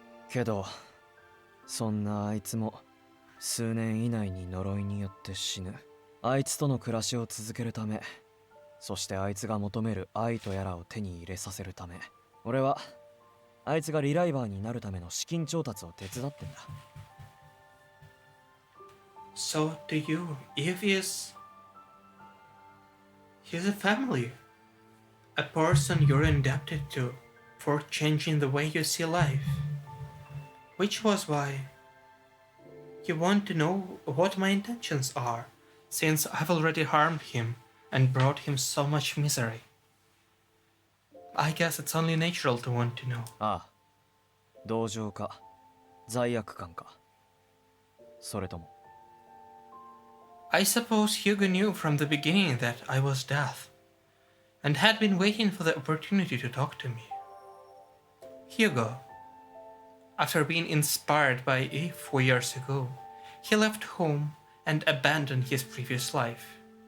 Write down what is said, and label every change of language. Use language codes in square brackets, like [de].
[ja] けど、そんなあいつも数年以内に呪いによって死ぬ。あいつとの暮らしを続けるため、そしてあいつが求める愛とやらを手に入れさせるため、俺はあいつがリライバーになるための資金調達を手伝ってんだ。 [en] So to you, Yves he's a family, a person you're indebted to for changing the way you see life. Which was why you want to know what my intentions are, since I've already harmed him and brought him so much misery. I guess it's only natural to want to know. [ja] ああ、同情か、罪悪感か、それとも。 [en] I suppose Hugo knew from the beginning that I was death, and had been waiting for the opportunity to talk to me. Hugo, after being inspired by Yves 4 years ago, he left home and abandoned his previous life.